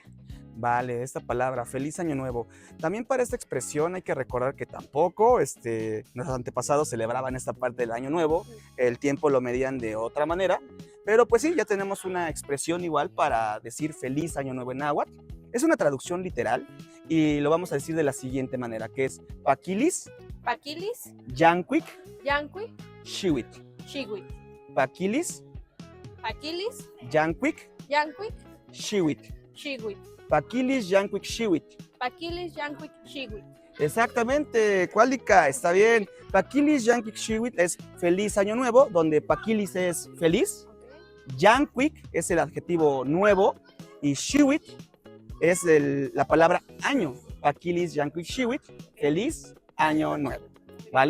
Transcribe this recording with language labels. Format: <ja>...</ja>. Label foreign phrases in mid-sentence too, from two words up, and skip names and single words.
<es>Vale, esta palabra, feliz año nuevo. También para esta expresión hay que recordar que tampoco nuestros antepasados celebraban esta parte del año nuevo, el tiempo lo medían de otra manera, pero pues sí, ya tenemos una expresión igual para decir feliz año nuevo en náhuatl. Es una traducción literal y lo vamos a decir de la siguiente manera, que es Paquilis,</es> <nah>Paquilis, Yancuic, Yanqui, Xihuit. Chihuit. Paquilis, Paquilis, Yancuic, Yanqui, Xihuit. Chihuit. Paquilis, Yancuic, Xihuit. Paquilis, Yanqui, Chihuit.</nah> <es>Exactamente, Cuálica, está bien.</es> <nah>Paquilis Yanquic Xihuit</nah> <es>es feliz año nuevo, donde Paquilis es feliz, Yanquic es el adjetivo nuevo y Xihuit es la palabra año.</es> <nah>Paquilis Yanquic Xihuit,</nah> <es>feliz año nuevo. ¿Vale?</es>